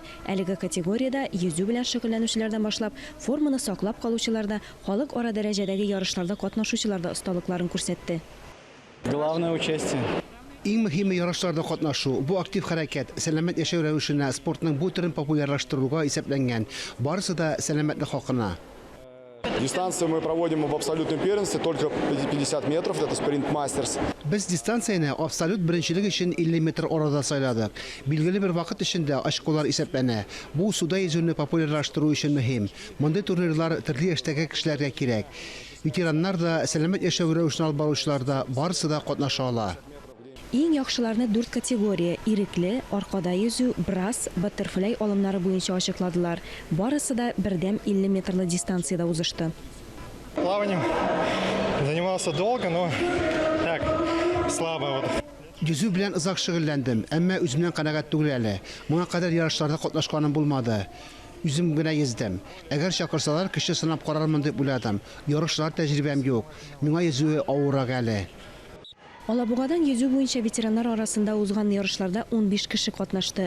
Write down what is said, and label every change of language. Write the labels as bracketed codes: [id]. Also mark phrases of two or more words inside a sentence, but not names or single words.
[tt] Әлеге категориядә yüzү белән шөгыльләнүчеләрдән башлап форманы саклап калучылар да, халык ара дәрәҗәдәге ярышларда катнашучылар да осталыкларын күрсәтте. [ru] Главное участие. [tt] Иң мөһиме ярышларда катнашу. Бу актив хәрәкәт, сәламәт яшәү рәвешенә, спортның бу төрен популярлаштыруга исәпләнгән. Барысы да сәламәтлек хакына. [ru] Дистанцию мы проводим в абсолютном первенстве только 50 метров, это спринт мастерс. [tt] Без дистанцияны абсолют беренчелек өчен 50 метр арада сайладык. Билгеле бер вакыт эчендә очколар исәпләнә. Бу суда yüzүне популярлаштыру өчен мөһим. Мондый турнирлар төрле яшьтәге кешеләргә кирәк. Ветераннар да, сәламәт яшәү рәвешен алып баручылар да барысы да катнаша ала. Иң яхшыларны 4 категория – ирекле, аркада yüzү, брас, баттерфляй алымнары буенча ачыкладылар. Барысы да бердәм 50 метрлы дистанцияда узышты. [ru] Плаванием занимался долго, но так, слабо. [tt] Yüzү белән озак шөгыльләндем, әмма үземнән канәгать түгел әле. Моңа кадәр ярышларда катнашканым булмады. Үзем генә йөздем. Әгәр чакырсалар, кеше сынап карармын дип уйладым. Ярышлар тәҗрибәм юк. Миңа yüzү авыррак әле. Алабугадан yüzү буенча ветераннар арасында узган ярышларда 15 кеше катнашты.